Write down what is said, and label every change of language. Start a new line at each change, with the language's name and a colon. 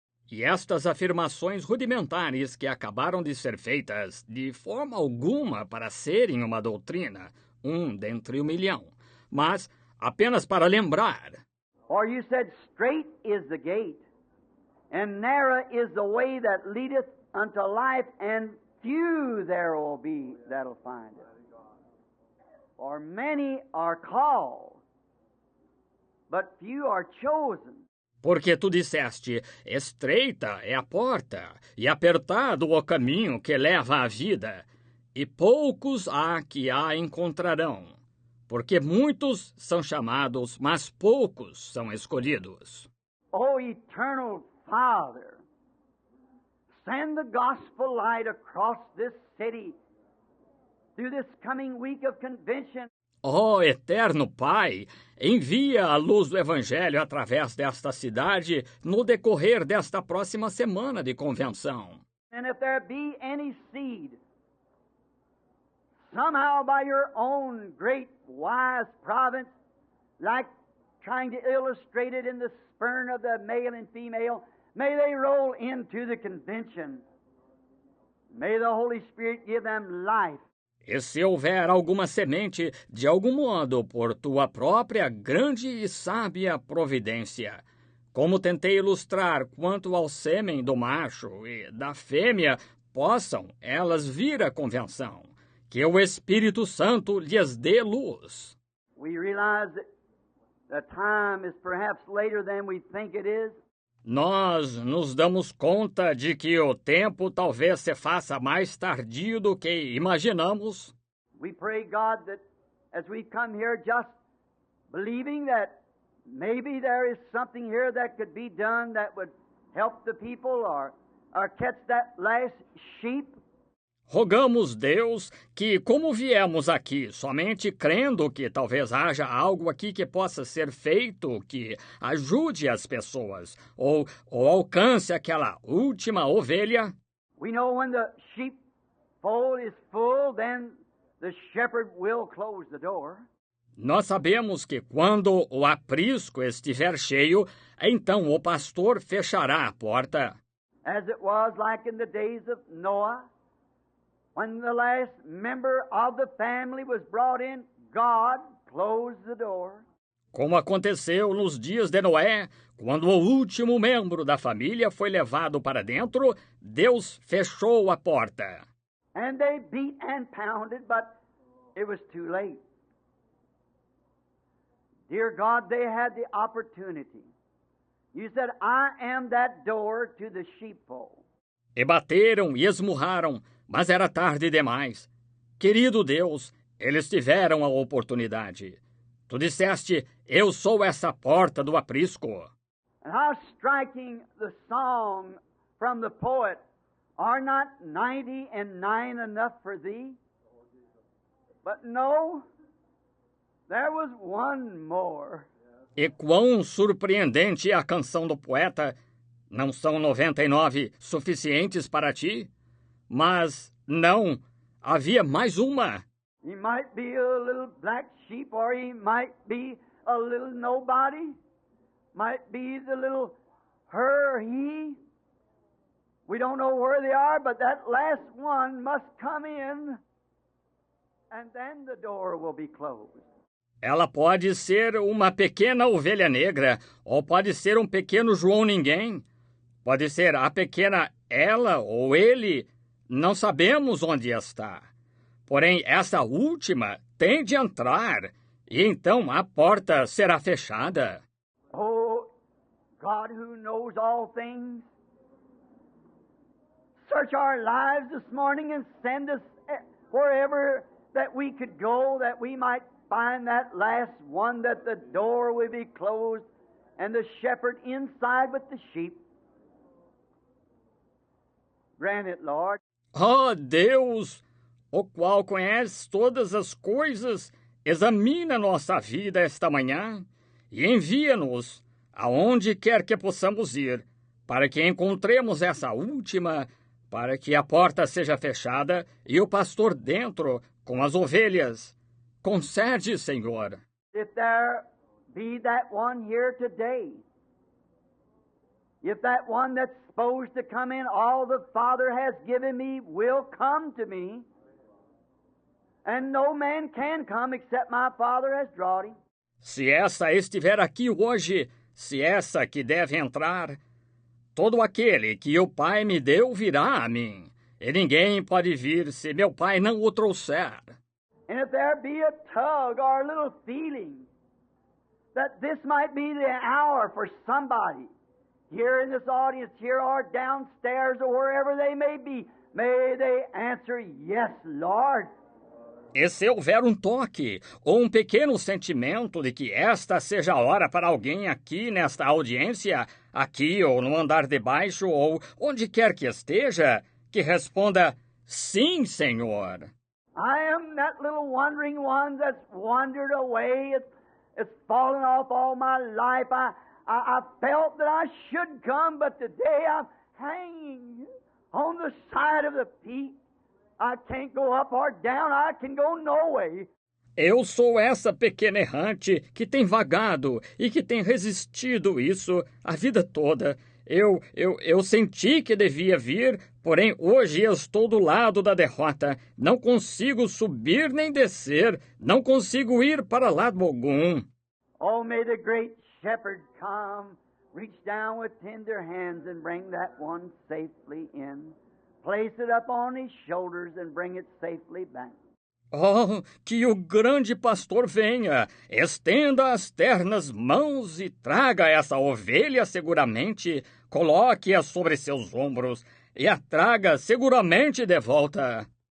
Portuguese: E estas afirmações rudimentares que acabaram de ser feitas, de forma alguma para serem uma doutrina, dentre 1.000.000, mas apenas para lembrar.
English: For you said, straight is the gate, and narrow is the way that leadeth unto life, and few there will be that'll find it. For many are called, but few are chosen.
Portuguese: Porque tu disseste, estreita é a porta, e apertado o caminho que leva à vida, e poucos há que a encontrarão. Porque muitos são chamados, mas poucos são escolhidos.
English: O eternal Father, send the gospel light across this city through this coming week of convention.
Portuguese: Ó eterno Pai, envia a luz do Evangelho através desta cidade no decorrer desta próxima semana de convenção.
English: And if there be any seed, somehow by your own great wise providence, like trying to illustrate it in the sperm of the male and female, may they roll into the convention. May the Holy Spirit give them life.
Portuguese: E se houver alguma semente, de algum modo, por tua própria grande e sábia providência, Como tentei ilustrar quanto ao sêmen do macho e da fêmea, possam elas vir à convenção, que o Espírito Santo lhes dê luz.
English: We realize that the time is perhaps later than we think it is.
Portuguese: Nós nos damos conta de que o tempo talvez se faça mais tardio do que imaginamos.
English: We pray, God, that as we come here just believing that maybe there is something here that could be done that would help the people or catch that last sheep.
Portuguese: Rogamos, Deus, que como viemos aqui somente crendo que talvez haja algo aqui que possa ser feito, que ajude as pessoas, ou alcance aquela última ovelha.
English: We know when the sheepfold is full, then the shepherd will close the door.
Portuguese: Nós sabemos que quando o aprisco estiver cheio, então o pastor fechará a porta.
English: As it was like in the days of Noah, when the last member of the family was brought in, God closed the door.
Portuguese: Como aconteceu nos dias de Noé, quando o último membro da família foi levado para dentro, Deus fechou a porta.
English: And they beat and pounded, but it was too late. Dear God, they had the opportunity. You said, I am that door to the sheepfold.
Portuguese: E bateram e esmurraram, mas era tarde demais. Querido Deus, eles tiveram a oportunidade. Tu disseste, eu sou essa porta do aprisco.
English: And how striking the song from the poet, are not 99 enough for thee? But no, there was one more.
Portuguese: E quão surpreendente é a canção do poeta. Não são 99 suficientes para ti? Mas não, havia mais uma.
English: He might be a little black sheep, or he might be a little nobody. Might be the little her or he. We don't know where they are, but that last one must come in, and then the door will be closed.
Portuguese: Ela pode ser uma pequena ovelha negra, ou pode ser um pequeno João Ninguém. Pode ser a pequena ela ou ele, não sabemos onde está. Porém, essa última tem de entrar, e então a porta será fechada.
English: Oh, God who knows all things, search our lives this morning and send us wherever that we could go, that we might find that last one, that the door will be closed and the shepherd inside with the sheep. Grant it, Lord.
Portuguese: Oh, Deus, o qual conhece todas as coisas, examina nossa vida esta manhã e envia-nos aonde quer que possamos ir, para que encontremos essa última, para que a porta seja fechada e o pastor dentro com as ovelhas. Concede, Senhor.
English: If there be that one here today, if that one that's supposed to come in, all the Father has given me will come to me, and no man can come except my Father has drawn him.
Portuguese: Se essa estiver aqui hoje, se essa que deve entrar, todo aquele que o Pai me deu virá a mim, e ninguém pode vir se meu Pai não o trouxer.
English: And if there be a tug or a little feeling that this might be the hour for somebody here in this audience, here or downstairs or wherever they may be, may they answer, yes, Lord.
Portuguese: E se houver um toque ou um pequeno sentimento de que esta seja a hora para alguém aqui nesta audiência, aqui ou no andar de baixo ou onde quer que esteja, que responda, sim, Senhor.
English: I am that little wandering one that's wandered away. It's fallen off all my life. I felt that I should come, but today I'm hanging on the side of the peak. I can't go up or down. I can go no way.
Portuguese: Eu sou essa pequena errante que tem vagado e que tem resistido isso a vida toda. Eu senti que devia vir, porém hoje eu estou do lado da derrota. Não consigo subir nem descer, não consigo ir para lado algum.
English: Oh, may the great shepherd come reach down with tender hands and bring that one safely in. Place it up on his shoulders and bring it safely back.
Portuguese: Oh, que o grande pastor venha, estenda as ternas mãos e traga essa ovelha seguramente, coloque-a sobre seus ombros e a traga seguramente de volta.